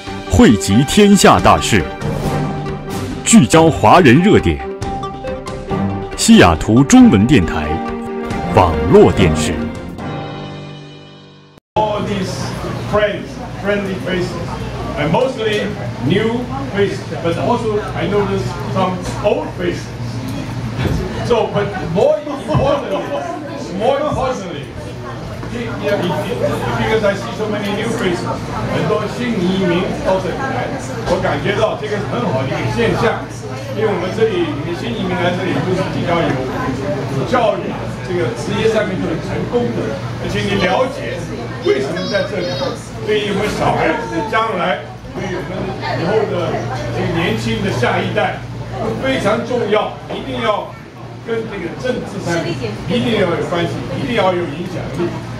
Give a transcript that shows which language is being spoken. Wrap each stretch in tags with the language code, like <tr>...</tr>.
<zh>汇集天下大事，聚焦华人热点。西雅图中文电台网络电视。</zh> <en>All these friendly faces, and mostly new faces, but also I noticed some old faces. So, but more importantly, because I see so many new faces,</en> <zh>很多新移民到这里来，我感觉到这个是很好的一个现象。因为我们这里新移民来这里都是比较有教育，这个职业上面就很成功的，而且你了解为什么在这里，对于我们小孩子的将来，对于我们以后的这个年轻的下一代，非常重要，一定要跟这个政治上面一定要有关系，一定要有影响力。</zh>